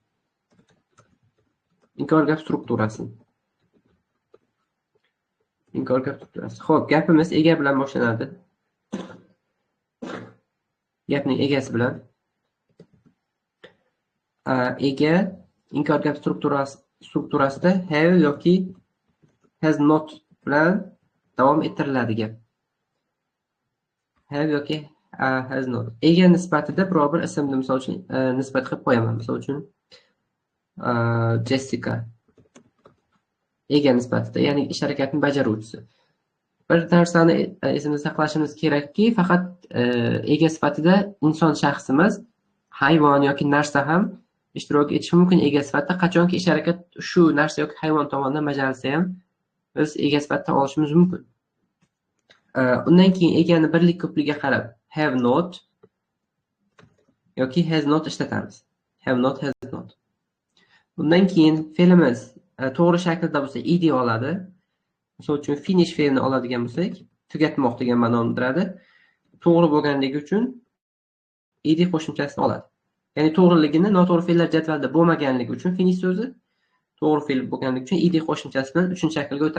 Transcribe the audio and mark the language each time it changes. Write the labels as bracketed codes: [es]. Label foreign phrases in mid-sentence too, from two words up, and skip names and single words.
[uz] Inkor gap strukturasi. Inkor gap strukturasi. Xo'p, gapimiz ega bilan boshlanadi. Gapning egasi bilan. Ega inkor gap strukturasida have yoki [en] has not [uz] bilan davom ettiriladi gap. Have yoki [en] has not. [uz] Ega nisbatida biror bir ismni misol uchun nisbat qilib qo'yaman. Misol uchun Jessica. Ega nisbatida, ya'ni ish harakatini bajaruvchisi. Bir narsani esimizda saqlashimiz kerakki, faqat ega sifatida inson shaxsimiz, hayvon yoki narsa ham ishtirok etishi mumkin ega sifatida. Qachonki ish harakat shu narsa yoki hayvon tomonidan bajarilsa ham biz ega sifatida olishimiz mumkin. Undan keyin egani birlik ko'pligiga qarab [en] have not [uz] yoki [en] has not [uz] ishlatamiz. [en] Have not, has not. [uz] Undan keyin fe'limiz to'g'ri shaklda bo'lsa ed oladi. Misol uchun finish fe'lini oladigan bo'lsak, tugatmoq degan ma'noni bildiradi. To'g'ri bo'lganligi uchun ed qo'shimchasini oladi. Ya'ni to'g'riligini noto'g'ri fe'llar jadvalda bo'lmaganligi uchun finish so'zi, to'g'ri fe'l bo'lganligi uchun ed qo'shimchasi bilan 3-shaklga o'tadi.